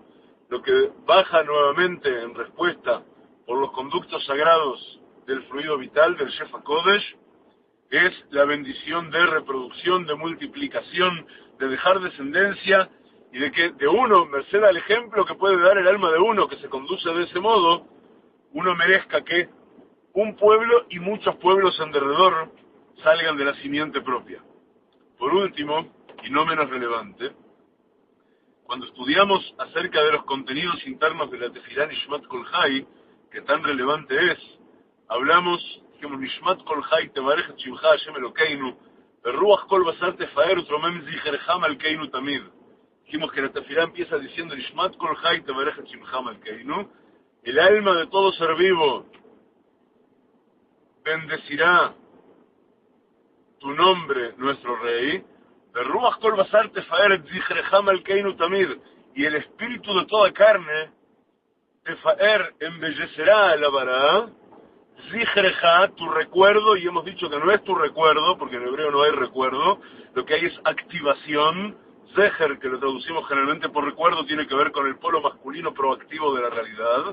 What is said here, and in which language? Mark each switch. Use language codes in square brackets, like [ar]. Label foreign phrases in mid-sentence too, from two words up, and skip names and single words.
[es] Lo que baja nuevamente en respuesta por los conductos sagrados del fluido vital, del [he] שפע קודש, [es] es la bendición de reproducción, de multiplicación, de dejar descendencia, y de que de uno, merced al ejemplo que puede dar el alma de uno que se conduce de ese modo, uno merezca que un pueblo y muchos pueblos en derredor salgan de la simiente propia. Por último, y no menos relevante, cuando estudiamos acerca de los contenidos internos de la [he] תפילת נשמת כל חי, [es] que tan relevante es, hablamos, dijimos, [he] נשמת כל חי תברך את שמך השם אלוקינו, רוח כל בשר תפאר ותרומם זכרך מלכנו תמיד. [es] Dijimos que la tefilá empieza diciendo [he] נשמת כל חי תברך את שמך מלכנו. [es] El alma de todo ser vivo bendecirá tu nombre, nuestro rey. [he] רוח כל בשר תפאר את זכרך מלכנו תמיד. [es] Y el espíritu de toda carne, tefaer, embellecerá la vara. Zichreja, tu recuerdo, y hemos dicho que no es tu recuerdo, porque en hebreo no hay recuerdo, lo que hay es activación. Zeher, que lo traducimos generalmente por recuerdo, tiene que ver con el polo masculino proactivo de la realidad.